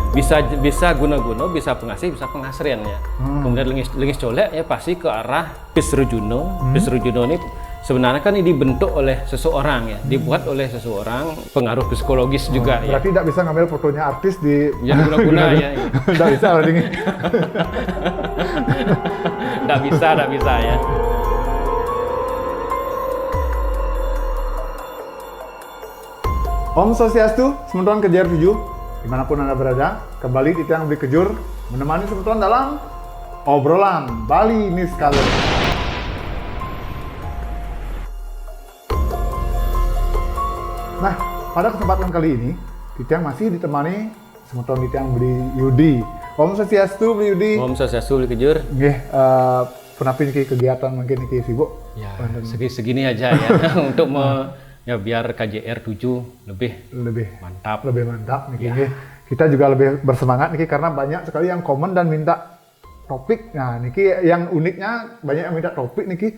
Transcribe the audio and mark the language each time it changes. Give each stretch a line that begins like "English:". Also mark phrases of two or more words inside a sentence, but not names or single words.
Indonesian: bisa guna-guna, bisa pengasih, bisa pengasrian ya. Kemudian lengis colek ya pasti ke arah Pisrujuno. Pisrujuno ini sebenarnya kan ini dibentuk oleh seseorang ya, dibuat oleh seseorang, pengaruh psikologis juga ya. Berarti tidak bisa ngambil fotonya artis di yang guna-guna ya. Tidak bisa loh ini. Tidak bisa ya. Om Swastiastu, Semeton Kejar 7, dimanapun Anda berada, kembali di Tiang Beli Kejur, menemani Semeton dalam obrolan Bali Niskala. Nah, pada kesempatan kali ini, Tiang masih ditemani Semeton Tiang Beli Yudi. Om Swastiastu, Beli Yudi. Om Swastiastu, Beli Kejur.
Balinese: Nggih, penapi kegiatan mungkin iki sibuk?
Indonesian: Ya, segini aja ya untuk ya biar KJR 7 lebih mantap. Lebih mantap nih. Ya. Kita juga lebih bersemangat nih karena banyak sekali yang komen dan minta topik. Nah, niki yang uniknya banyak yang minta topik niki.